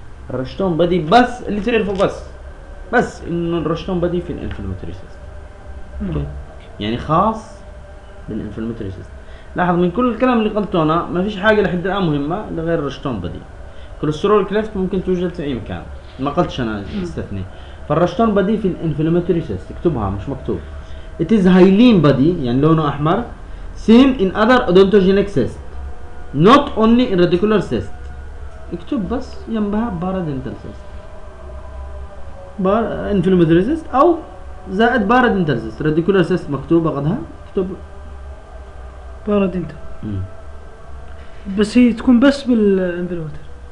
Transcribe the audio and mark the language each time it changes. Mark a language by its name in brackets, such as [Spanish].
[Arabic] الرشتون بدي بس اللي تعرفه بس انه الرشتون بدي في الانفلاميتريسيس يعني خاص بالانفلاميتريسيس. لاحظ من كل الكلام اللي قلته انا ما فيش حاجة لحد الان مهمة لغير الرشتون بدي. كوليسترول كليفت ممكن توجد في اي مكان ما قلتش انا استثني. فالرشتون بدي في الانفلاماتوري سيست اكتبها مش مكتوب. [English] It is hyaline body [Arabic] يعني لونه احمر [English] same in other odontogenic cyst not only in radicular cyst. [Arabic] اكتب بس جنبها بارادنتال سيست انفلاماتوري سيست او زائد بارادنتال سيست. radicular cyst مكتوبة قدها اكتب بارادنتال بس هي تكون بس بالانفلاماتوري